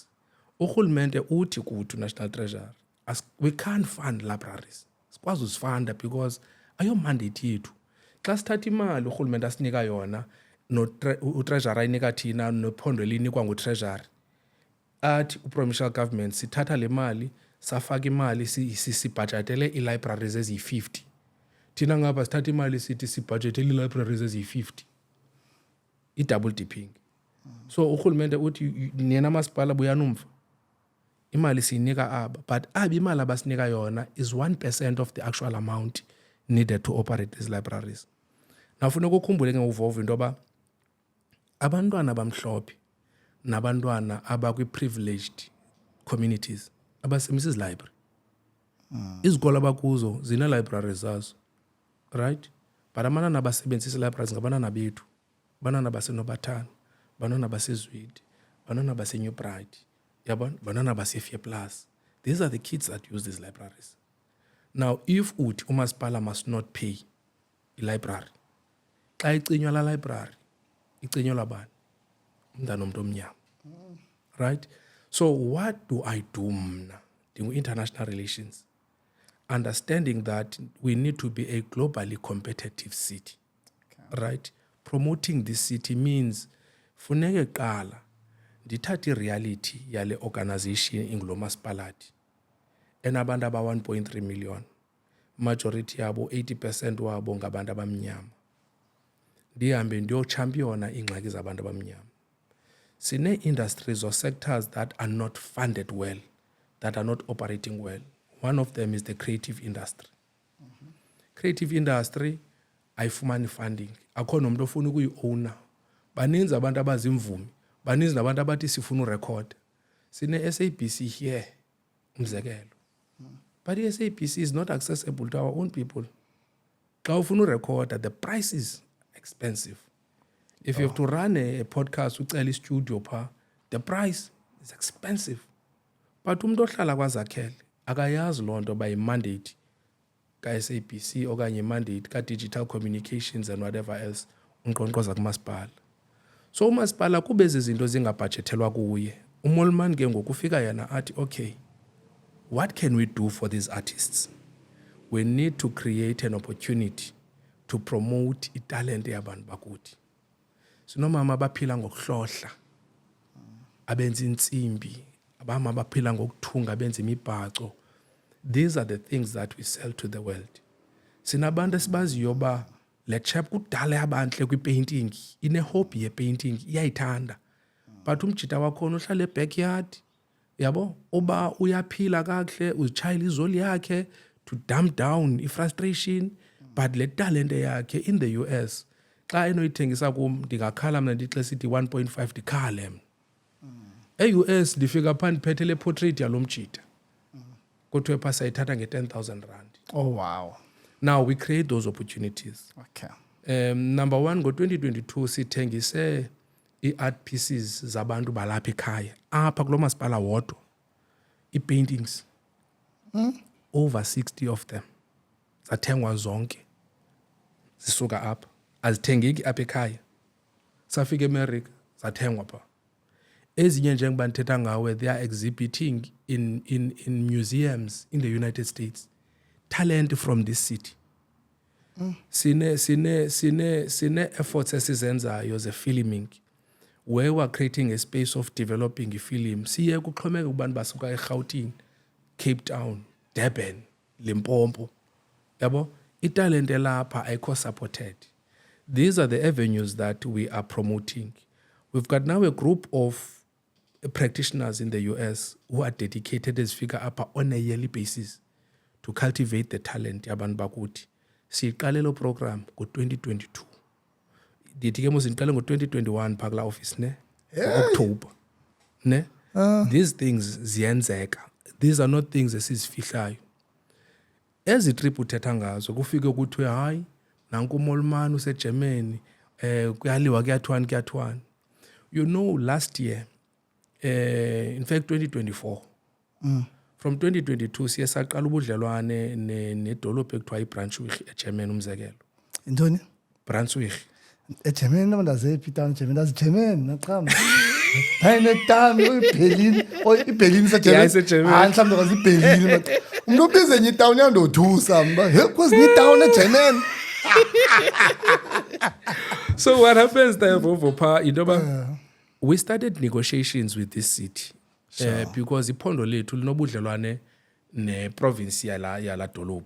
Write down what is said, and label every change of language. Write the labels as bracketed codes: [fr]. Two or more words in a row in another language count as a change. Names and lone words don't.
[xh] Urhulumente uthi kuthi National Treasury [en] we can't fund libraries. [xh] Sikwazi uzifunda because ayo mandate yethu. Xa sithatha imali urhulumente asinika yona utreasurer ayinika thina nephondo elinikwa ngutreasury, athi uprovincial government sithatha le mali safaka imali sibhajetele ii-libraries eziyi-50. Thina ngapha sithatha imali sithi sibhajetele ii-libraries eziyi-50. I-double dipping. So urhulumente uthi nina masipala buyanumva imali siyinika aba, but aba imali abasinika yona [en] is 1% of the actual amount needed to operate these libraries. [xh] Nafuneka ukhumbule ke ngoVovo into yoba abantwana abamhlophe nabantwana abakwi- [en] privileged communities [xh] abasemisa library. Izikolo abakuzo zine-libraries zazo, right? But abantwana abasebenzisa libraries ngabantwana bethu, abantwana basenobathana, abantwana basezwide, abantwana baseNew Bright, abantwana baseFear Plus. [en] These are the kids that use these libraries. Now if [xh] uthi umasipala [en] must not pay i-library, [xh] xa icinywa la library icinywa bani? Umntana omntu omnyama. [en] Right? So what do I do mna? International relations. Understanding that we need to be a globally competitive city. Okay. Right? Promoting this city means [xh] funeke qala ndithatha ireality yale organization ingulo masipalati enabantu aba 1.3 million, majority yabo 80% wabo ngabantu abamnyama. Ndihambe ndiyochampiona ingxaki zabantu abamnyama. [en] Sine-industries or sectors that are not funded well, that are not operating well. One of them is the creative industry. Creative industry [xh] ayifumani funding. Akho nomuntu ofuna ukuyi-owner. Baninzi abantu abazimvumi, baninzi nabantu abathi sifuna urecord. Sine-SABC here, umzekelo. [en] But the SABC is not accessible to our own people. [xh] Xa ufuna urecorda, [en] the price is expensive. If you have to run a podcast [xh] ucela studio pha, [en] the price is expensive. [xh] But umuntu ohlala kwaZakhele akayazi loo nto [en] by mandate [xh] ka-SABC okanye mandate ka- [en] digital communications and whatever else [xh] unkqonkqoza kumasipala. So umasipala kube ezi zinto zingabhajethelwa kuye, uMolman ke ngoku ufika yena athi okay, [en] what can we do for these artists? We need to create an opportunity to promote [xh] italent yabantu bakuthi. Sinomama abaphila ngokuhlohla, abenza intsimbi, abama abaphila ngokuthunga, abenza imibhaco. [en] These are the things that we sell to the world. [xh] Sinabantu esibaziyo ba le chap kudala yabantle kwi-painting, ine-hobby ye-painting, iyayithanda. But umjita wakhona uhlala e-backyard, yabo, uba uyaphila kakuhle, uzitshayela izoli yakhe [en] to dump down [xh] i-frustration, but le talent yakhe [en] in the US, [xh] xa enoyithengisa kum ndingakhala mna ndixa sithi 1.5 ndikhale mna. E-US ndifika phaa ndiphethe le portrait yalo mjita. Kuthiwe phaa sayithatha nge-10,000 rand. [en] Oh wow. Now we create those opportunities. Okay. Number one, [xh] ngo-2022 sithengise i- [en] art pieces [xh] zabantu balapha ekhaya. Apha kulo masipala wodwa. [en] I-paintings. Over 60 of them. [xh] Zathengwa zonke. Zisuka apha. Azithengeki apha ekhaya. Safika eMerica, zathengwa pha. Ezinye njengoba ndithetha ngawe, [en] they are exhibiting in museums in the United States. Talent from this city. Sine efforts [xh] esizenzayo ze [en] filming, where we are creating a space of developing a film. [xh] Siye kuxhomeka kubantu basuka eGauteng, Cape Town, Durban, Limpopo. Yabo, italent elapha ayikho supported. [en] These are the avenues that we are promoting. We've got now a group of practitioners in the US who are dedicated as figure up on a yearly basis to cultivate the talent [xh] yabantu bakuthi. Siqale lo program ngo-2022. Dithi ke musiqale ngo-2021 phaa kula office ne? October. Ne? [en] These things ziyenzeka. These are not things esizifihlayo. [xh] Ezi trip uthetha ngazo kufike kuthiwe hayi nanku uMolman useGermany kuyaliwa kuyathwana. [en] You know, last year, in fact 2024, from 2022 [xh] siye saqala ubudlelwane nedolophu ekuthiwa iBrunswick eGermany umzekelo. Intoni? Brunswick. eGermany nabandazephi town Germany, that's Germany naqhamba. Hayi netam iBerlin, iBerlin Yeah, iseGermany. Hayi mhlawumbe kwazi iBerlin. Umuntu obize enye itown yandothusa mba. He kwazi itown eGermany. [en] So what happens there, Vovopa, we started negotiations with this city because [xh] iphondo lethu linobudlelwane neprovince yala dolophu.